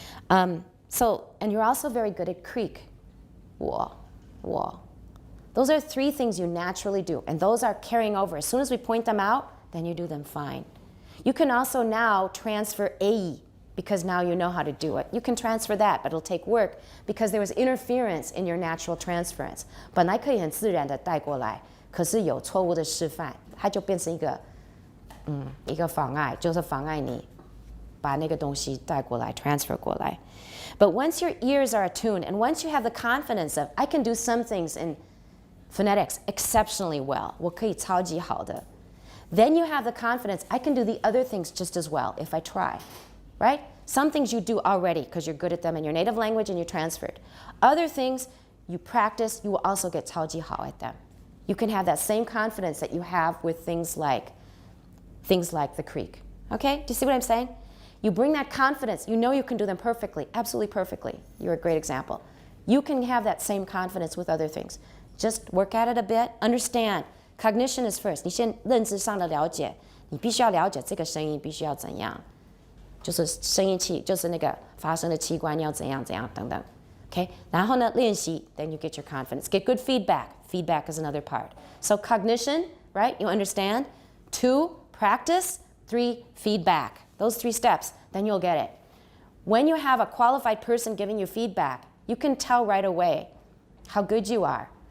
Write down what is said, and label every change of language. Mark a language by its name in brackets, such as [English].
[English] And you're also very good at creak. Whoa, whoa. Those are 3 things you naturally do, and those are carrying over. As soon as we point them out, then you do them fine. You can also now transfer A, because now you know how to do it. You can transfer that, but it'll take work because there was interference in your natural transference. [Chinese] 本来可以很自然的带过来，可是有错误的示范，它就变成一个妨碍，就是妨碍你把那个东西带过来 transfer 过来。 [English] But once your ears are attuned, and once you have the confidence of, I can do some things in phonetics exceptionally well, [Chinese] 我可以超级好的, [English] then you have the confidence, I can do the other things just as well if I try, right? Some things you do already because you're good at them in your native language and you transferred. Other things you practice, you will also get [Chinese] 超级好 [English] at them. You can have that same confidence that you have with things like the creek. Okay? Do you see what I'm saying? You bring that confidence. You know you can do them perfectly, absolutely perfectly. You're a great example. You can have that same confidence with other things. Just work at it a bit. Understand. Cognition is first. [Chinese] 你先认知上的了解，你必须要了解这个声音必须要怎样，就是声音器，就是那个发声的器官要怎样怎样等等。 [English] Okay? [Chinese] 然后呢，练习, [English] then you get your confidence. Get good feedback. Feedback is another part. So cognition, right? You understand. 2, practice. 3, feedback. Those 3 steps, then you'll get it. When you have a qualified person giving you feedback, you can tell right away how good you are.